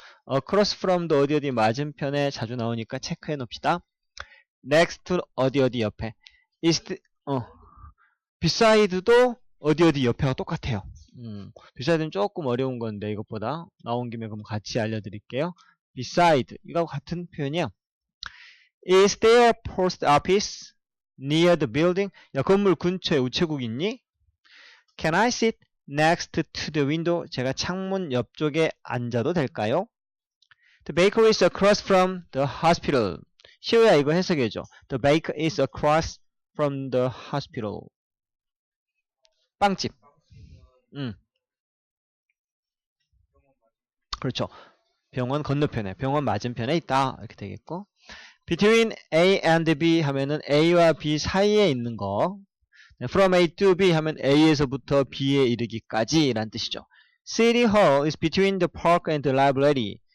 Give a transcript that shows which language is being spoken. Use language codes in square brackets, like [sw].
[ko] across from도 어디 어디 맞은편에 자주 나오니까 체크해 놓읍시다. next to 어디 어디 옆에. east, beside도 어디 어디 옆에가 똑같아요. beside는 조금 어려운 건데 이것보다 나온 김에 그럼 같이 알려드릴게요. beside 이거하고 같은 표현이에요. [en] Is there a post office near the building? [ko] 야, 건물 근처에 우체국 있니? [en] Can I sit next to the window? [ko] 제가 창문 옆쪽에 앉아도 될까요? [en] The bakery is across from the hospital. [ko] 시우야 이거 해석해줘. [en] The baker is across from the hospital. [ko] 빵집. 그렇죠. 병원 건너편에, 병원 맞은편에 있다. 이렇게 되겠고. [en] Between A and B [ko] 하면은 A와 B 사이에 있는 거. [en] From A to B [ko] 하면 A에서부터 B에 이르기까지 라는 뜻이죠. [en] City Hall is between the park and the library.